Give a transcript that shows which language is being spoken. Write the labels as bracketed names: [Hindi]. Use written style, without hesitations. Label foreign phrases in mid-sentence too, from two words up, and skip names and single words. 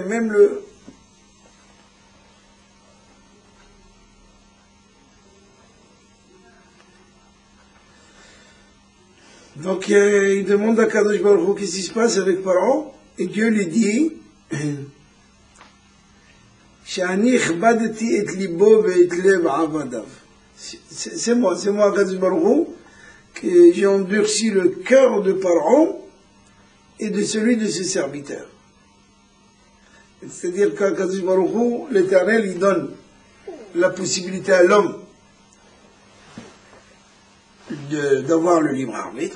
[French] Même le... Donc, il demande à [Hebrew] קדוש ברוך הוא [French] qu'est-ce qui se passe avec Pharaon. Et Dieu lui dit... [Hebrew] שאני הכבדתי את ליבו ואת לב עבדיו. [French] C'est moi, [Hebrew] קדוש ברוך הוא, [French] que j'ai endurci le cœur de Pharaon et de celui de ses serviteurs. C'est-à-dire qu'à [Hebrew] קדוש ברוך הוא, [French] l'Éternel, il donne la possibilité à l'homme d'avoir le libre arbitre.